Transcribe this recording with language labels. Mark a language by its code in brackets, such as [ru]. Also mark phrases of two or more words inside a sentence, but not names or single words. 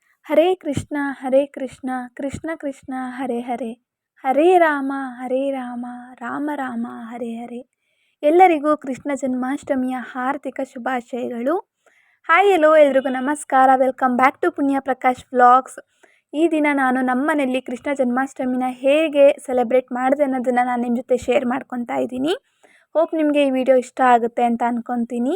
[sa] ಹರೇ ಕೃಷ್ಣ ಹರೇ ಕೃಷ್ಣ ಕೃಷ್ಣ ಕೃಷ್ಣ ಹರೇ ಹರೇ ಹರೇ ರಾಮ ಹರೇ ರಾಮ ರಾಮ ರಾಮ ಹರೇ ಹರೇ. [kn] ಎಲ್ಲರಿಗೂ ಕೃಷ್ಣ ಜನ್ಮಾಷ್ಟಮಿಯ ಹಾರ್ದಿಕ ಶುಭಾಶಯಗಳು. [en] hi hello [kn] ಎಲ್ರಿಗೂ ನಮಸ್ಕಾರ. [en] welcome back to Punya Prakash Vlogs. [kn] ಈ ದಿನ ನಾನು ನಮ್ಮನೇಲಿ ಕೃಷ್ಣ ಜನ್ಮಾಷ್ಟಮಿನ ಹೇಗೆ ಸೆಲೆಬ್ರೇಟ್ ಮಾಡಿದೆ ಅನ್ನೋದನ್ನು ನಾನು ನಿಮ್ಮ ಜೊತೆ ಶೇರ್ ಮಾಡ್ಕೊತಾ ಇದ್ದೀನಿ. ಹೋಪ್ ನಿಮಗೆ ಈ ವಿಡಿಯೋ ಇಷ್ಟ ಆಗುತ್ತೆ ಅಂತ ಅಂದ್ಕೊತೀನಿ.